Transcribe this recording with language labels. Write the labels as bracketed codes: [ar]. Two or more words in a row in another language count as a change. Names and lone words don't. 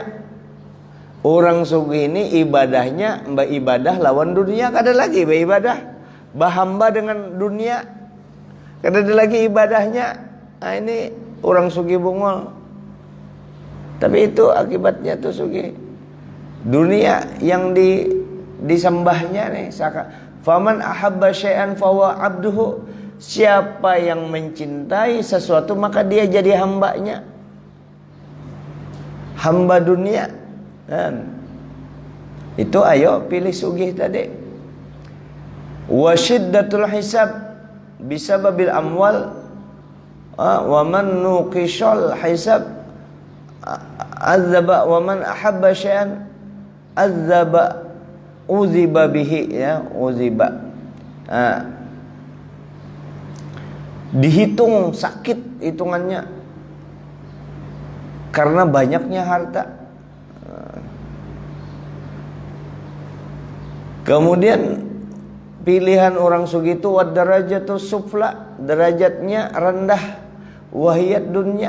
[bjn] Orang sugih ini ibadahnya ibadah lawan dunia, kada lagi ibadah bahamba dengan dunia, kada ada lagi ibadahnya. Nah ini orang sugih bungol. Tapi itu akibatnya tuh sugih. Dunia yang disembahnya nih, [ar] فمن أحب شيئا فهو عبده. [bjn] Siapa yang mencintai sesuatu maka dia jadi hambanya, hamba dunia. Dan itu ayo pilih sugih tadi. [ar] وشدة الحساب بسبب الأموال ومن نوقش الحساب عذب ومن أحب شيئا عذب عذب به يا عذب. [bjn] Dihitung sakit hitungannya karena banyaknya harta. Kemudian pilihan orang sugih itu [ar] والدرجات السفلى, [bjn] derajatnya rendah, wahiyat dunia.